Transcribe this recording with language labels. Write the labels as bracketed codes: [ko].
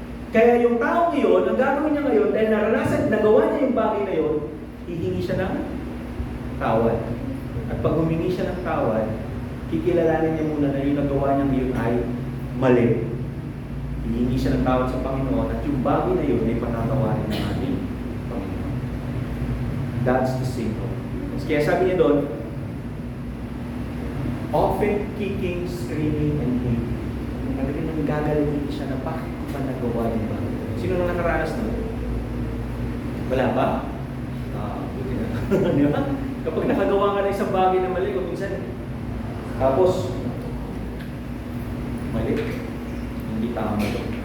[tl] Kaya yung taong iyon, ang gagawin niya ngayon, dahil nagawa niya yung bagay na yun, hihingi siya ng tawad. At pag humingi siya ng tawad, kikilalanin niya muna na yung nagawa niya ngayon ay mali. hihingi siya ng tawad sa Panginoon at yung bagay na yun ay patatawarin ng ating Panginoon. [en] That's the sin of weakness. [tl] Kaya sabi niya doon, [en] often kicking, screaming, and hating. [tl] Talagang nanggagaling siya na bakit ko pa nagawa yung bagay. Sino na nakaranas na? Wala ba? Buti na. Di ba? Kapag nakagawa ka ng isang bagay na mali, kung minsan, tapos, mali. Hindi tama ito.